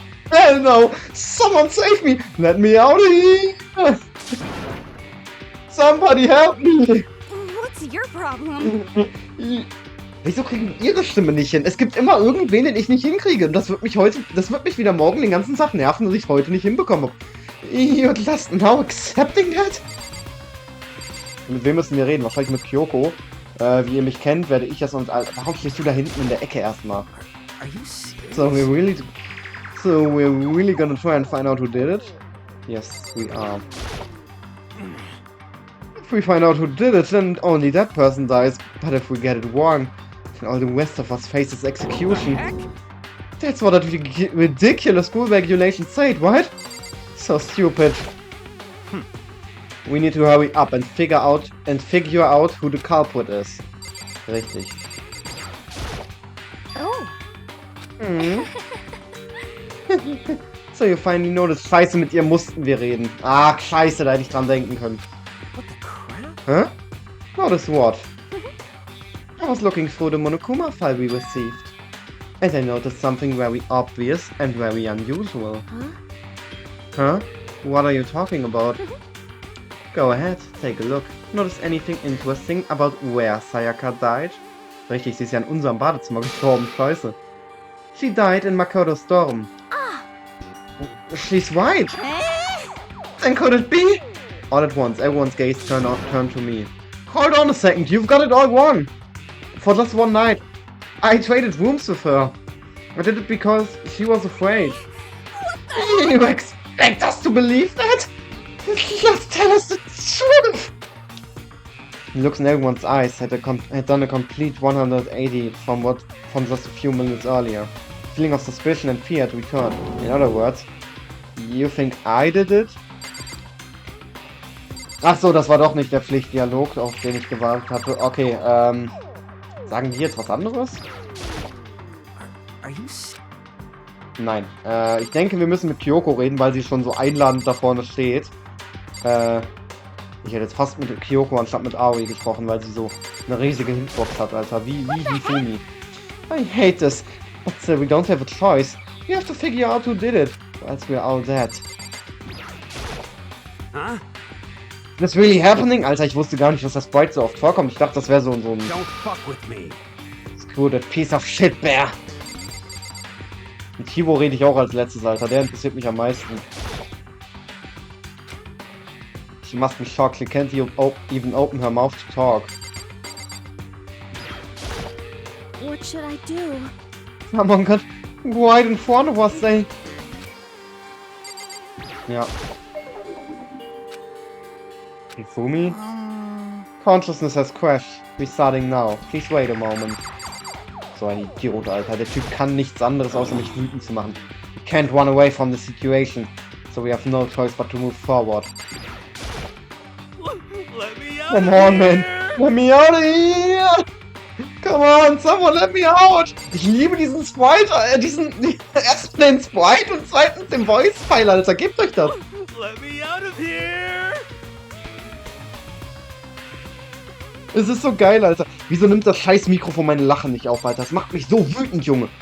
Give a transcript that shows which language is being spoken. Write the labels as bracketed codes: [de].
[en] Hell no! Someone save me! Let me out of here! Somebody help me! What's your problem? [de] Wieso kriegen ihre Stimme nicht hin? Es gibt immer irgendwen, den ich nicht hinkriege. Und das wird mich wieder morgen den ganzen Tag nerven, dass ich heute nicht hinbekomme. [en] You're just now accepting that? [de] Mit wem müssen wir reden? Wahrscheinlich mit Kyoko. Wie ihr mich kennt, werde ich das und... Warum stehst du da hinten in der Ecke erstmal? [en] Are you serious? So we're really gonna try and find out who did it? Yes, we are. If we find out who did it, then only that person dies. But if we get it wrong, then all the rest of us faces execution. Heck? That's what that ridiculous school regulation said, right? So stupid. We need to hurry up and figure out who the culprit is. [de] Richtig. Oh. Mhm. [en] So, you finally noticed. [de] Scheiße, mit ihr mussten wir reden. Ah, scheiße, da hätte ich dran denken können. [en] What the crap? Huh? Notice what? I was looking through the Monokuma file we received. And I noticed something very obvious and very unusual. Huh? What are you talking about? Go ahead, take a look. Notice anything interesting about where Sayaka died? [de] Richtig, sie ist ja in unserem Badezimmer gestorben. Scheiße. [en] She died in Makoto's dorm. She's right! Then could it be? All at once, everyone's gaze turned to me. Hold on a second, you've got it all wrong! For just one night, I traded rooms with her. I did it because she was afraid. You expect us to believe that? Just tell us the truth! He looks in everyone's eyes, had done a complete 180 from just a few minutes earlier. Feeling of suspicion and fear had returned. In other words, you think I did it? [de] Ach so, das war doch nicht der Pflichtdialog, auf den ich gewartet hatte. Okay, sagen die jetzt was anderes? [en] Are you [de] Nein. Ich denke, wir müssen mit Kyoko reden, weil sie schon so einladend da vorne steht. Ich hätte jetzt fast mit Kyoko anstatt mit Aoi gesprochen, weil sie so eine riesige Hitbox hat, Alter. Wie Hifumi. [en] I hate this. But we don't have a choice. We have to figure out who did it. Or else we're all dead. Huh? That's really happening? [de] Alter, ich wusste gar nicht, dass das Sprite so oft vorkommt. Ich dachte, das wäre so ein... [en] Don't fuck with me. Screw that piece of shit, Bear. [de] Mit Kibo rede ich auch als letztes, Alter. Der interessiert mich am meisten. [en] She must be shocked. She can't even open her mouth to talk. What should I do? Someone got right in front of us, they... [de] Ja. [en] Hifumi? Consciousness has crashed. Restarting now. Please wait a moment. [de] So ein Idiot, Alter. Der Typ kann nichts anderes, außer mich wütend zu machen. [en] We can't run away from the situation. So we have no choice but to move forward. Let me out Come of on, here. man. Let me out of here. Come on, someone let me out. [de] Ich liebe diesen Sprite, erstens den Sprite und zweitens den Voice-File, Alter. Gebt euch das. [en] Let me out of here. [de] Es ist so geil, Alter. Wieso nimmt das scheiß Mikrofon meine Lachen nicht auf, Alter? Das macht mich so wütend, Junge.